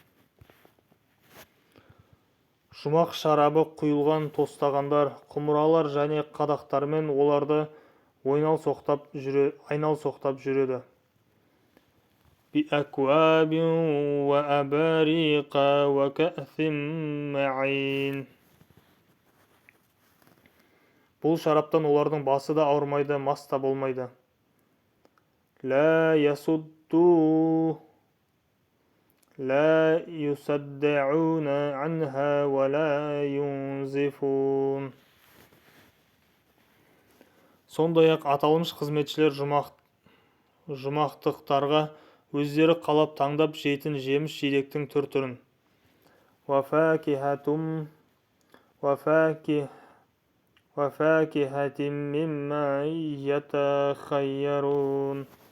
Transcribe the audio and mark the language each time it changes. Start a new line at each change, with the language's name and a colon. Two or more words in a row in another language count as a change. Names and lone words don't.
Kazakh: Жұмақ шарабы құйылған тостағандар, құмыралар және қадақтармен оларды айналсоқтап жүреді.
Arabic: بأكواب وأباريق وكأس من معين.
Kazakh: Бұл шараптан олардың басы да ауырмайды, мас та болмайды.
Arabic: لا يصدعون عنها ولا ينزفون.
Kazakh: Сондай-ақ аталмыш қызметшілер жұмақтықтарға өздері қалап таңдап жейтін жеміс жидектің түр-түрін.
Arabic: وفاكهة مما يتخيرون.